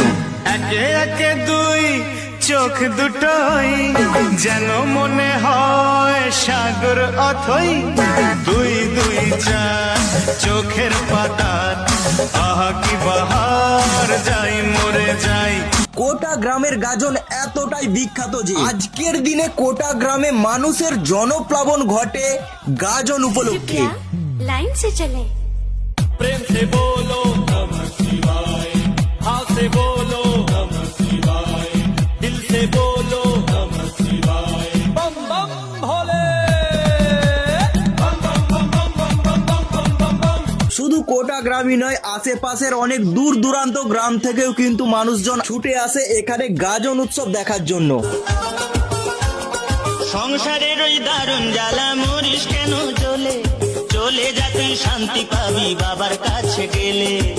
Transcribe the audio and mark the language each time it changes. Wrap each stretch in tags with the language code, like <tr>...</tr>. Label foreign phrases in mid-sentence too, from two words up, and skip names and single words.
<bn>একে একে দুই চোখ দুটোই যেন মনে হয় সাগর অথই, দুই দুই চার চোখের পাতা, আহা কি বাহার, যাই মরে যাই। কোটা গ্রামের গাজন এতটাই বিখ্যাত যে আজকের দিনে কোটা গ্রামে মানুষের জনপ্লাবন ঘটে গাজন উপলক্ষে।</bn> <hi>लाइन से चले। प्रेम से बोलो</hi> <sa>नमः शिवाय,</sa> <hi>हाँ से बोलो</hi> <sa>नमः शिवाय,</sa> <hi>दिल से बोलो</hi> <sa>नमः शिवाय,</sa> <hi>बम बम भोले।</hi> <bn>শুধু কোটা গ্রামই নয়, আশেপাশের অনেক দূর দূরান্ত গ্রাম থেকেও কিন্তু মানুষজন ছুটে আসে এখানে গাজন উৎসব দেখার জন্য। সংসারের ওই দারুণ জ্বালা মরিস কেন চলে, চলে যা তুই শান্তি পাবি বাবার কাছে গেলে।</bn>